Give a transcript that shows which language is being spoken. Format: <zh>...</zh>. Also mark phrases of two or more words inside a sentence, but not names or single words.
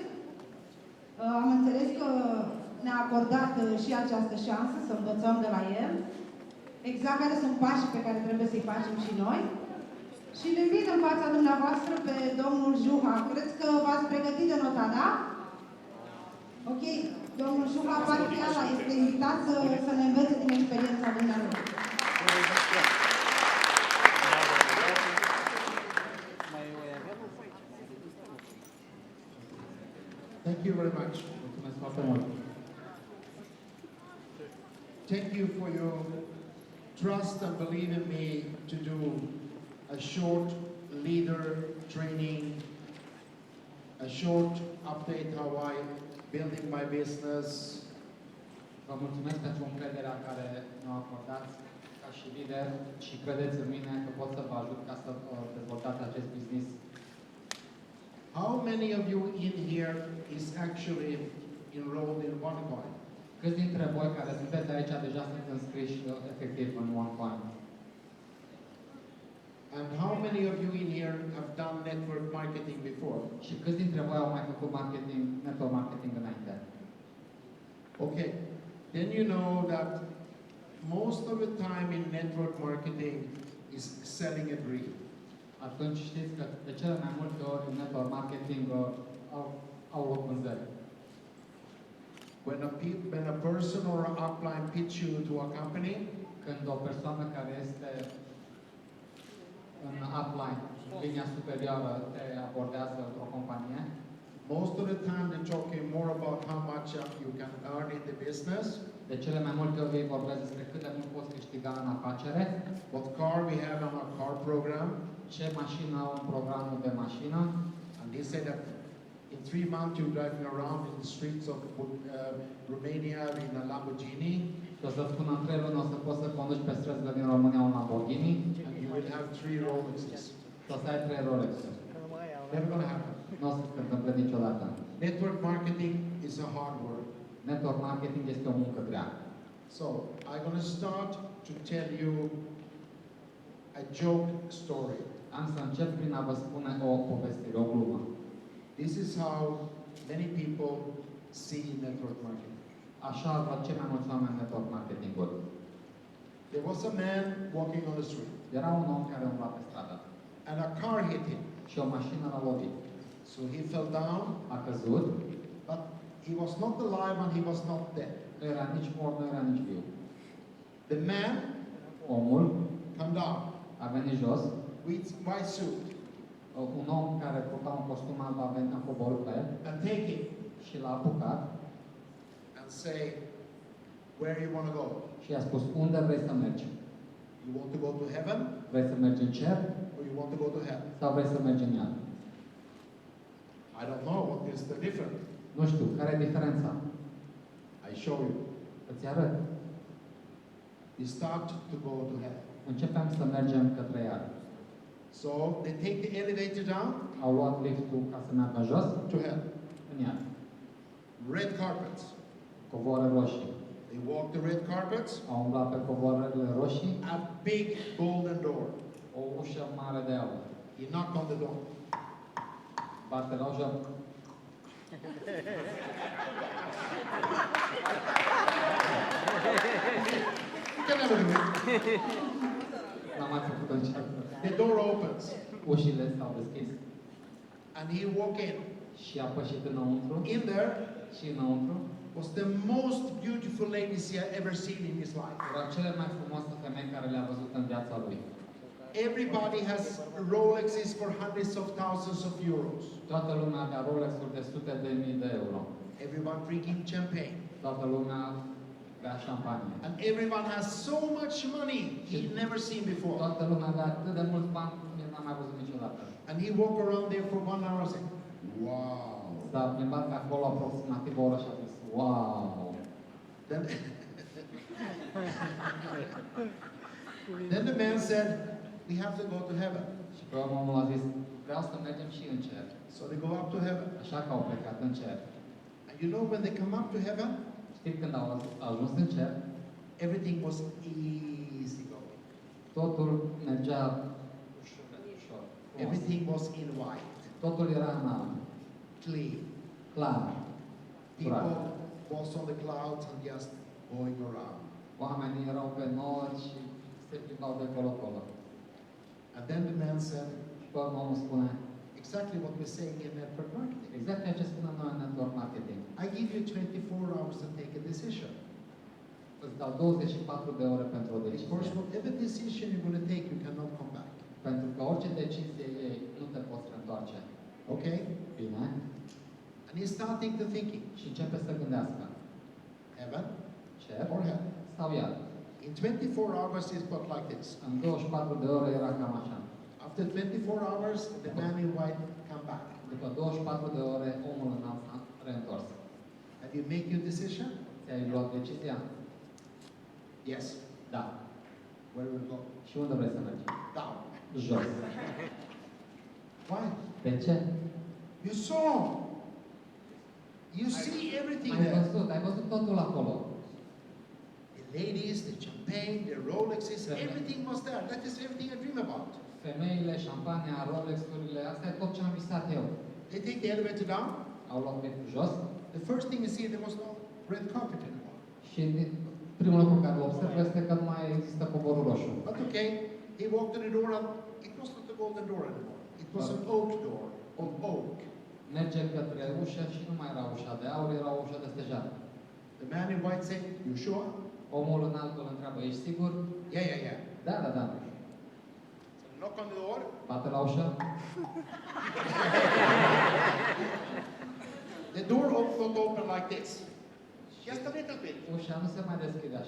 <ro>Am înțeles că ne-a acordat și această șansă să învățăm de la el exact care sunt pașii pe care trebuie să-i facem și noi. Și îl invit în fața dumneavoastră pe domnul Juha. Cred că v-ați pregătit de notat, da? Ok. Domnul Juha Parhiala este invitat să ne învețe din experiența dumneavoastră.</ro> <en>Thank you very much. Thank you for your trust and believe in me to do a short leader training, a short update how I building my business.</en> <ro>Vă mulțumesc pentru încrederea care mi-o acordați ca și lider și credeți în mine că pot să vă ajut ca să dezvoltați acest business.</ro> <en>How many of you in here is actually enrolled in OneCoin?</en> <ro>Câți dintre voi care sunteți aici deja sunt înscriși efectiv în OneCoin?</ro> <en>And how many of you in here have done network marketing before?</en> <ro>Și câți dintre voi au mai făcut</ro> <en>network marketing</en> <ro>înainte?</ro> <en>Okay, then you know that most of the time in network marketing is selling a dream.</en> <ro>Atunci știți că de cele mai multe ori în</ro> <en>network marketing</en> <ro>au loc vânzări.</ro> <en>When a person or an upline pitch you to a company,</en> <ro>când o persoană care este în upline, linia superioară, te abordează într-o companie,</ro> <en>most of the time they're talking more about how much you can earn in the business.</en> <ro>De cele mai multe ori ei vorbesc despre cât de mult poți câștiga în afacere,</ro> <en>what car we have on our car program,</en> <ro>ce mașină au în programul de mașină,</ro> <en>and they say that in 3 months you're driving around in the streets of Romania in a Lamborghini.</en> <ro>Și o să spun în 3 luni o să poți să conduci pe străzile din România un Lamborghini.</ro> <en>And you will have 3 Rolexes.</en> <ro>Și o să ai 3 Rolex-uri.</ro> <en>Never gonna happen.</en> <ro>Nu o să se întâmple niciodată.</ro> <en>Network marketing is a hard work. Network marketing</en> <ro>este o muncă grea.</ro> <en>So, I'm gonna start to tell you a joke story.</en> <ro>Am să încep prin a vă spune o povestire, o glumă.</ro> <en>This is how many people see network marketing.</en> <ro>Așa văd cei mai mulți oameni</ro> <en>network marketing-ul. There was a man walking on the street.</en> <ro>Era un om care umbla pe stradă.</ro> <en>And a car hit him.</en> <ro>Și o mașină l-a lovit.</ro> <en>So he fell down.</en> <ro>A căzut.</ro> <en>But he was not alive and he was not dead.</en> <ro>Nu era nici mort, nu era nici viu.</ro> <en>The man,</en> <ro>omul,</ro> <en>come down.</en> <ro>A venit jos.</ro> <en>With white suit.</en> <ro>Un om care purta un costum alb a coborât pe el.</ro> <en>And take him.</en> <ro>Și l-a apucat.</ro> <en>And say, where you want to go?</en> <ro>Și i-a spus, unde vrei să mergi?</ro> <en>You want to go to heaven?</en> <ro>Vrei să mergi în cer?</ro> <en>Or you want to go to hell?</en> <ro>Sau vrei să mergi în iad?</ro> <en>I don't know what is the difference.</en> <ro>Nu știu, care e diferența?</ro> <en>I show you.</en> <ro>Îți arăt.</ro> <en>We start to go to hell.</en> <ro>Începem să mergem către iad.</ro> <en>So they take the elevator down.</en> <ro>Au luat liftul ca să meargă jos.</ro> <en>To hell.</en> <ro>În iad.</ro> <en>Red carpets.</en> <ro>Covoare roșii.</ro> <en>They walk the red carpets.</en> <ro>Au umblat pe covoarele roșii.</ro> <en>A big golden door.</en> <ro>O ușă mare de aur.</ro> <en>He knocked on the door.</en> <ro>Bate la ușă.</ro> <en>You can never do it.</en> <ro>N-am mai făcut-o niciodată.</ro> <en>The door opens.</en> <ro>Ușile s-au deschis.</ro> <en>And he walked in.</en> <ro>Și a pășit înăuntru.</ro> <en>In there.</en> <ro>Și înăuntru.</ro> <en>Was the most beautiful ladies he had ever seen in his life.</en> <ro>Era cele mai frumoase femei care le-a văzut în viața lui.</ro> <en>Everybody has Rolexes for hundreds of thousands of euros.</en> <ro>Toată lumea avea Rolex-uri de sute de mii de euro.</ro> <en>Everyone drinking champagne.</en> <ro>Toată lumea bea șampanie.</ro> <en>And everyone has so much money he'd never seen before.</en> <ro>Toată lumea avea atât de mulți bani cum el n-a mai văzut niciodată.</ro> <en>And he walked around there for 1 hour saying, wow.</en> <ro>S-a plimbat pe acolo aproximativ o oră și a zis, wow.</ro> <en>Then the man said, we have to go to heaven.</en> <ro>Și pe urmă omul a zis, vreau să mergem și în cer.</ro> <en>So they go up to heaven.</en> <ro>Așa că au plecat în cer.</ro> <en>And you know when they come up to heaven,</en> <ro>Știți când au ajuns în cer,</ro> <en>everything was easy going.</en> <ro>totul mergea ușor, ușor. frumos.</ro> <en>Everything was in white,</en> <ro>Totul era în alb,</ro> <en>clean.</en> <ro>clar, curat.</ro> <en>People was on the clouds and just going around.</en> <ro>Oamenii erau pe nori și se plimbau de colo-colo.</ro> <en>And then the man said,</en> <ro>Și pe urmă omul spune,</ro> <en>exactly what we're saying in network marketing.</en> <ro>exact ceea ce spunem noi în</ro> <en>network marketing. I give you 24 hours to take a decision.</en> <ro>Îți dau 24 de ore pentru o</ro> <en>Of</en> <ro>decizie.</ro> <en>course, whatever decision you're going to take, you cannot come back.</en> <ro>Pentru că orice decizie iei, nu te poți reîntoarce.</ro> <en>Okay?</en> <ro>Bine?</ro> <en>And he's starting to thinking,</en> <ro>Și începe să gândească.</ro> <en>heaven</en> <ro>Cer</ro> <en>or hell?</en> <ro>sau iad?</ro> <en>In 24 hours, he's got like this.</en> <ro>În 24 de ore era cam așa.</ro> <en>After 24 hours, the man in white come back.</en> <ro>După 24 de ore, omul în alb a reîntors.</ro> <en>Have you made your decision?</en> <ro>Ți-ai luat decizia?</ro> <en>Yes.</en> <ro>Da.</ro> <en>Where will we go?</en> <ro>Și unde vrei să mergi?</ro> <en>Down.</en> <ro>Jos.</ro> <en>Why?</en> <ro>De ce?</ro> <en>You saw. You see everything there.</en> <ro>Ai văzut totul acolo.</ro> <en>The ladies, the champagne, the Rolexes, everything was there. That is everything I dream about.</en> <ro>Femeile, șampania, Rolex-urile, asta e tot ce am visat eu.</ro> <en>They take the elevator down.</en> <ro>Au luat liftul jos</ro> <en>The first thing you see, there was no red carpet anymore.</en> <ro>și primul lucru care îl observ este că nu mai există covorul roșu.</ro> <en>But okay, he walked in the door and it was not a golden door anymore. It was an oak door of oak.</en> <ro>Merge către ușă și nu mai era ușa de aur, era o ușă de stejar.</ro> <en>The man in white said, you sure?</en> <ro>Omul înalt îl întreabă, ești sigur?</ro> <en>Yeah.</en> <ro>Da, da, da.</ro> <en>So knock on the door.</en> <ro>Bate la ușă.</ro> <en>The door would open like this. Just a little bit.</en> <ro>Ușa nu se mai deschide așa.</ro>